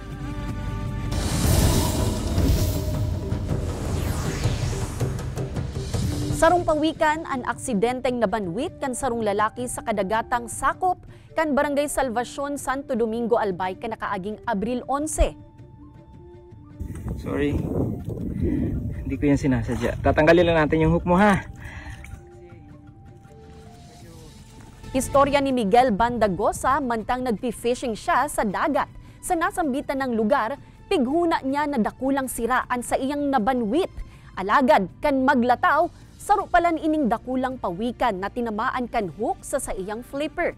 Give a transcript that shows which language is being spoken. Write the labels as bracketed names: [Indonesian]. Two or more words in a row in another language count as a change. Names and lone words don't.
[Bikol] Sarong pawikan ang aksidenteng nabanwit kan sarong lalaki sa kadagatang sakop kan Barangay Salvacion, Santo Domingo, Albay kan nakaaging Abril 11. Sorry. [Filipino] Hindi ko yan sinasadya. Tatanggalin lang natin yung hook mo, ha? [Bikol] Istorya ni Miguel Bandagosa mantang nagpi-fishing siya sa dagat. Sa nasambitan ng lugar, pighuna niya na dakulang siraan sa iyang nabanwit. Alagad kan maglataw, saro palan ining dakulang pawikan na tinamaan kan hook sa iyang flipper.